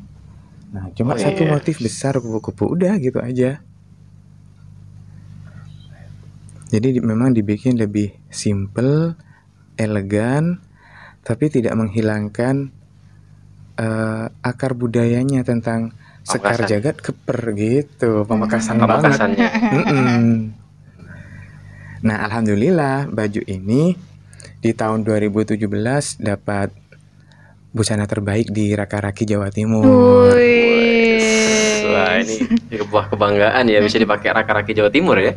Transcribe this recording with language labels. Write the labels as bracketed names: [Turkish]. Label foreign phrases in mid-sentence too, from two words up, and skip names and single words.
[Indonesian] Nah, cuma satu motif besar kupu-kupu, udah gitu aja. Jadi memang dibikin lebih simple, elegan, tapi tidak menghilangkan akar budayanya tentang sekar jagad keper gitu, pamekasan banget. Nah, alhamdulillah baju ini di tahun 2017 dapat busana terbaik di Raka-Raki Jawa Timur. Wah, ini sebuah kebanggaan ya, bisa dipakai Raka-Raki Jawa Timur ya.